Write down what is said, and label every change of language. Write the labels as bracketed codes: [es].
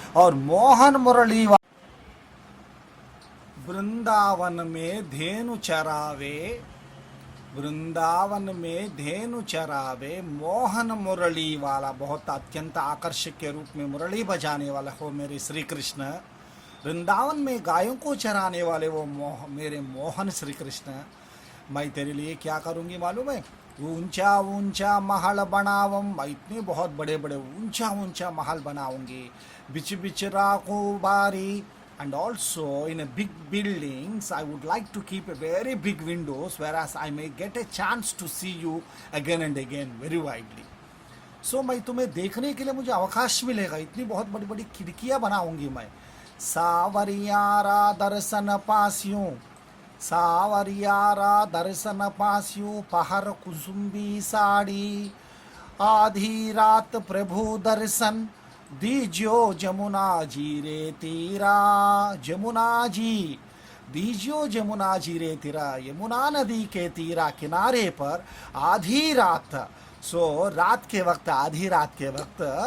[hi] और मोहन मुरली वृंदावन में धेनु चरावे, वृंदावन में धेनु चरावे, मोहन मुरली वाला, बहुत अत्यंत आकर्षक के रूप में मुरली बजाने वाला हो मेरे श्री कृष्ण। वृंदावन में गायों को चराने वाले वो मेरे मोहन श्री कृष्ण। मैं तेरे लिए क्या करूँगी मालूम है? ऊंचा ऊंचा महल बनावम, मैं इतने बहुत बड़े बड़े ऊंचा ऊंचा महल बनाऊंगी। बिच बिच राखो बारी, [en] and also in a big buildings I would like to keep a very big windows whereas I may get a chance to see you again and again very widely. [hi] So मैं तुम्हें देखने के लिए मुझे अवकाश मिलेगा, इतनी बहुत बड़ी बड़ी खिड़कियां बनाऊंगी मैं। सावरियारा दर्शन पास्यूं, सावरियारा दर्शन पास्यूं, पहर कुसुम्बी साड़ी, आधी रात प्रभु दर्शन दीजियो जमुना जी रे तीरा, जमुना जी दीजियो जमुना जी रे तीरा, यमुना नदी के तीरा किनारे पर आधी रात, सो रात के वक्त, आधी रात के वक्त